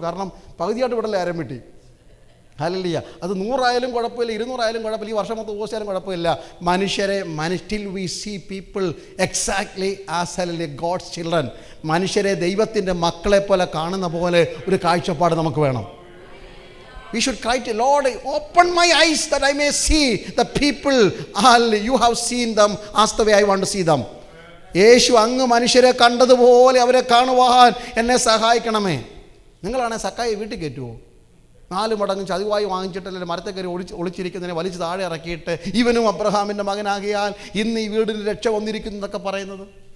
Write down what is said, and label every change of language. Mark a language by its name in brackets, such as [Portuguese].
[Malayalam] കാരണം പകുതിയായിട്ട് വിടല്ലേ ആരം വിട്ടി. ഹല്ലേലൂയ. അത് 100 ആയാലും കുഴപ്പമില്ല, 200 ആയാലും കുഴപ്പമില്ല, ഈ വർഷം മൊത്തം ഉപസിച്ചാലും കുഴപ്പമില്ല. [English] Still we see people exactly as hallelujah God's children. [Malayalam] മനുഷ്യരെ ദൈവത്തിൻ്റെ മക്കളെ പോലെ കാണുന്ന പോലെ ഒരു കാഴ്ചപ്പാട് നമുക്ക് വേണം. [English] We should cry to Lord, open my eyes that I may see the people you have seen them as the way I want to see them. [Malayalam] യേശു അങ്ങ് മനുഷ്യരെ കണ്ടതുപോലെ അവരെ കാണുവാൻ എന്നെ സഹായിക്കണമേ. നിങ്ങളാണെ സക്കായി വീട്ടിൽ കയറ്റുമോ? 4 മടങ്ങ് ചതിവായി വാങ്ങിച്ചിട്ടല്ലേ മരത്തെ കയറി ഒളിച്ചിരിക്കുന്നതിനെ വലിച്ച് താഴെ ഇറക്കിയിട്ട് ഇവനും അബ്രഹാമിൻ്റെ മകനാകിയാൽ ഇന്ന് ഈ വീടിന് രക്ഷ വന്നിരിക്കുന്നു എന്നൊക്കെ പറയുന്നത്.